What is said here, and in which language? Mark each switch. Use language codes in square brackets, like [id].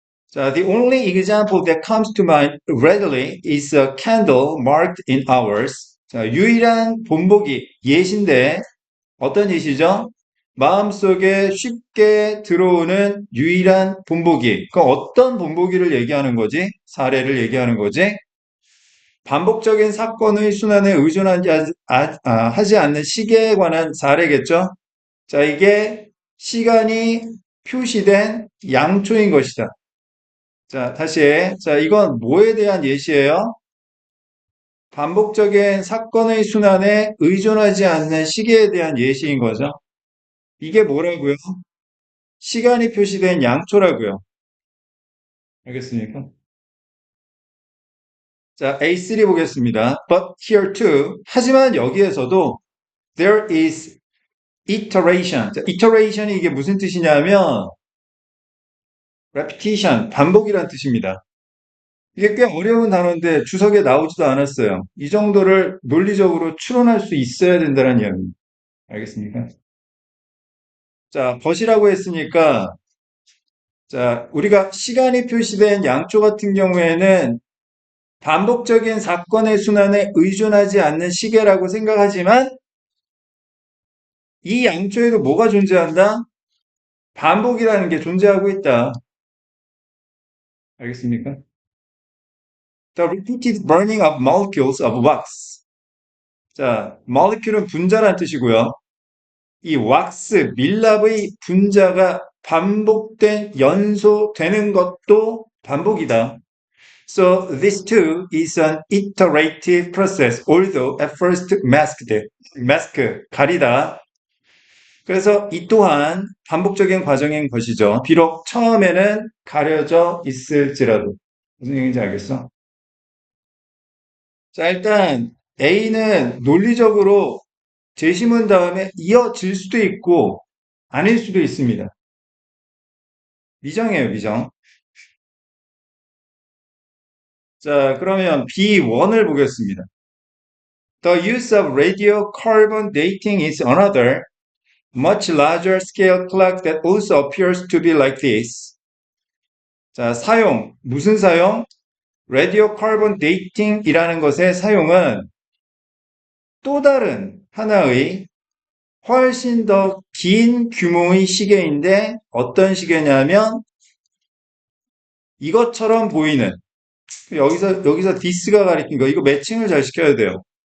[en] 자, the only example that comes to mind readily is a candle marked in hours. [ko] 자, 유일한 본보기, 예시인데 어떤 예시죠? 마음속에 쉽게 들어오는 유일한 본보기. 그 어떤 본보기를 얘기하는 거지? 사례를 얘기하는 거지? 반복적인 사건의 순환에 의존하지 하지 않는 시계에 관한 사례겠죠? 자, 이게 시간이 표시된 양초인 것이다. 자, 다시. 자, 이건 뭐에 대한 예시예요? 반복적인 사건의 순환에 의존하지 않는 시계에 대한 예시인 거죠. 이게 뭐라고요? 시간이 표시된 양초라고요. 알겠습니까? 자, A3 보겠습니다. [en] But here too. [ko] 하지만 여기에서도 [en] there is iteration. [ko] 자, iteration이 이게 무슨 뜻이냐면 repetition, 반복이란 뜻입니다. 이게 꽤 어려운 단어인데 주석에 나오지도 않았어요. 이 정도를 논리적으로 추론할 수 있어야 된다는 이야기입니다. 알겠습니까? 자, 벗이라고 했으니까 자, 우리가 시간이 표시된 양초 같은 경우에는 반복적인 사건의 순환에 의존하지 않는 시계라고 생각하지만 이 양초에도 뭐가 존재한다? 반복이라는 게 존재하고 있다. 알겠습니까? [en] The repeated burning of molecules of wax. [ko] 자, molecule은 분자란 뜻이고요. 이 왁스, 밀랍의 분자가 반복된 연소되는 것도 반복이다. [en] So this too is an iterative process, although at first masked. [ko] mask, 가리다. 그래서 이 또한 반복적인 과정인 것이죠. 비록 처음에는 가려져 있을지라도. 무슨 얘기인지 알겠어? 자, 일단 A는 논리적으로 제시문 다음에 이어질 수도 있고 아닐 수도 있습니다. 미정이에요, 미정. 자, 그러면 B1을 보겠습니다. [en] The use of radiocarbon dating is another much larger scale clock that also appears to be like this. [ko] 자, 사용. 무슨 사용? radiocarbon dating이라는 것의 사용은 또 다른 하나의 훨씬 더 긴 규모의 시계인데 어떤 시계냐면 이것처럼 보이는 여기서 디스가 가리킨 거 이거 매칭을 잘 시켜야 돼요.